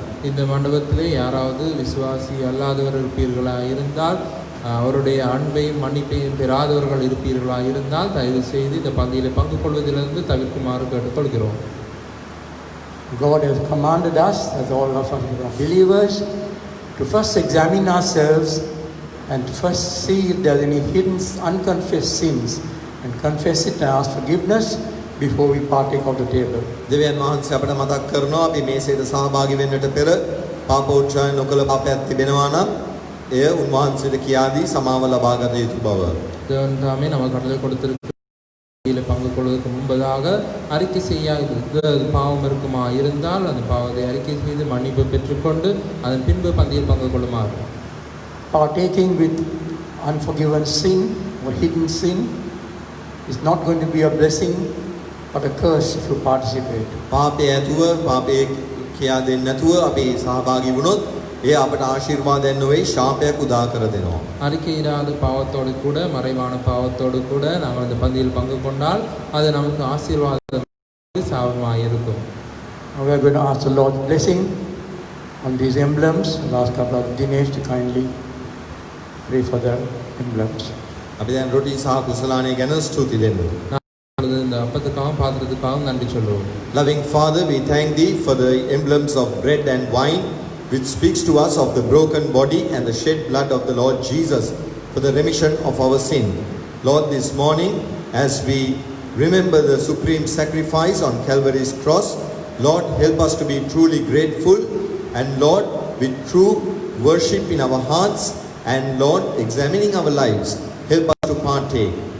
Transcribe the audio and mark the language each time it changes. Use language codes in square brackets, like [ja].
[ta] இந்த மண்டபத்திலே யாராவது விசுவாசி அல்லாதவர் இருப்பீர்களாக இருந்தால், அவருடைய அன்பையும் மன்னிப்பையும் பெறாதவர்கள் இருப்பீர்களாக இருந்தால் தயவு செய்து இந்த பந்தியிலே பங்கு கொள்வதிலிருந்து தவிர்க்குமாறு கேட்டுக்கொள்கிறோம். [en] God has commanded us, as all of us are believers, to first examine ourselves and to first see if there are any hidden, unconfessed sins and confess it and ask forgiveness before we partake of the table. [si] දෙවියන් වහන්සේ අපට මතක් කරනවා අපි මේසයට සහභාගී වෙන්නට පෙර පාපෝච්චාරණ නොකළ පාපයක් තිබෙනවා නම් එය උන්වහන්සේට කියා දී සමාව ලබා ගත යුතු බව. [ta] தேவன் தாமே நம்ம கட்டளை கொடுத்திருக்கிற பங்கு கொள்வதற்கு முன்பதாக அறிக்கை செய்ய பாவம் இருக்குமா இருந்தால் அந்த பாவத்தை அறிக்கை செய்து மன்னிப்பு பெற்றுக்கொண்டு அதன் பின்பு பந்தியில் பங்கு கொள்ளுமாறு. [en] Partaking with unforgiven sin or hidden sin is not going to be a blessing but a curse if you participate. [si] පාපය ඇතුව පාපය කියා දෙන්නේ නැතුව අපි සහභාගී වුණොත් එය අපට ආශිර්වාදයක් නොවේ ශාපයක් උදා කර දෙනවා. [ta] அறிக்கையிடாத பாவத்தோடு கூட மறைவான பாவத்தோடு கூட நாம் அந்த பந்தியில் பங்கு கொண்டால் அது நமக்கு ஆசீர்வாதம் சாபமாக இருக்கும். [en] We are going to ask the Lord's blessing on these emblems. I'll ask our brother Dinesh to kindly pray for the emblems. [si] අපි දැන් රොටි සහ කුසලානේ ගැන ස්තුති දෙන්න. [ta] இந்த அப்பத்துக்காகவும் பாத்திரத்துக்காகவும் நன்றி சொல்லுவோம். [en] Loving Father, we thank Thee for the emblems of bread and wine, which speaks to us of the broken body and the shed blood of the Lord Jesus for the remission of our sin. Lord, this morning, as we remember the supreme sacrifice on Calvary's cross, Lord, help us to be truly grateful, and Lord, with true worship in our hearts, and Lord, examining our lives, help us to partake.